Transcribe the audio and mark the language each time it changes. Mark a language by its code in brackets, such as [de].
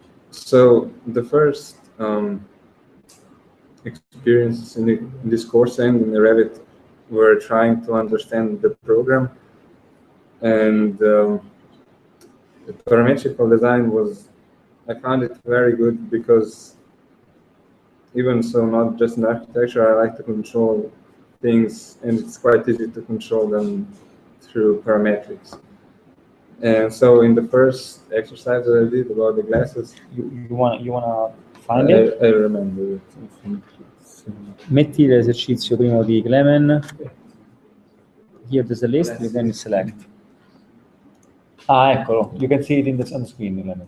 [en] So the first experiences in this course and in the Revit were trying to understand the program, and the parametrical design I found it very good because even so, not just in architecture, I like to control things, and it's quite easy to control them through parametrics. And so in the first exercise that I did about the glasses, you wanna find it? I remember it. [it] Metti l'esercizio primo di Clement. [en] Here there's a list, you can select. [it] Ah, eccolo. [en] You can see it on the screen, Clement.